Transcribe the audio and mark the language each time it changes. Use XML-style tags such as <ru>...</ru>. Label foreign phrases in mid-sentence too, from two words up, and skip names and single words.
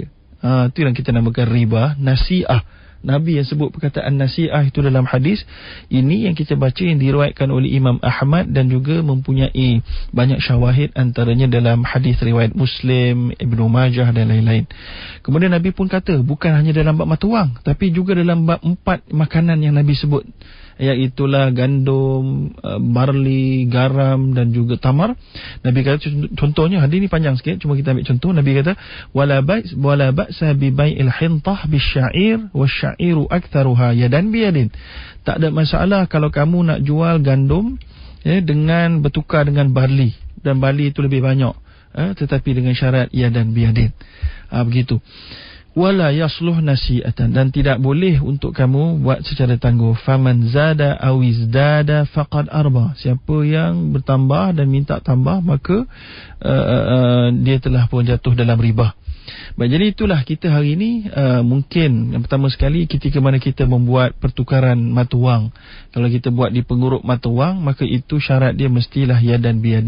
<ms>Itu yang kita namakan riba nasi'ah. Nabi yang sebut perkataan nasi'ah itu dalam hadis ini yang kita baca, yang diriwayatkan oleh Imam Ahmad dan juga mempunyai banyak syawahid, antaranya dalam hadis riwayat Muslim, Ibnu Majah dan lain-lain. Kemudian Nabi pun kata bukan hanya dalam bab mata wang, tapi juga dalam bab 4 makanan yang Nabi sebut, iaitulah gandum, barley, garam dan juga tamar. Nabi kata contohnya, hadis ni panjang sikit, cuma kita ambil contoh. Nabi kata</ms> <ar>ولا بأس ببيع الحنطة بالشعير والشعير أكثرهما يدا بيد.</ar> <ms>Tak ada masalah kalau kamu nak jual gandum, ya, dengan bertukar dengan barley, dan barley itu lebih banyak, tetapi dengan syarat</ms> <ar>يدا بيد.</ar> <ms>Begitu.</ms> <ar>ولا يصلح نسيئة,</ar> <ms>dan tidak boleh untuk kamu buat secara tangguh.</ms> <ar>فمن زاد أو ازداد فقد أربى.</ar> <ms>Siapa yang bertambah dan minta tambah, maka dia telah pun jatuh dalam riba. Baik, jadi itulah kita hari ini. Mungkin yang pertama sekali, ketika mana kita membuat pertukaran mata wang, kalau kita buat di pengurup mata wang, maka itu syarat dia mestilah</ms> <ar>يدا بيد.</ar>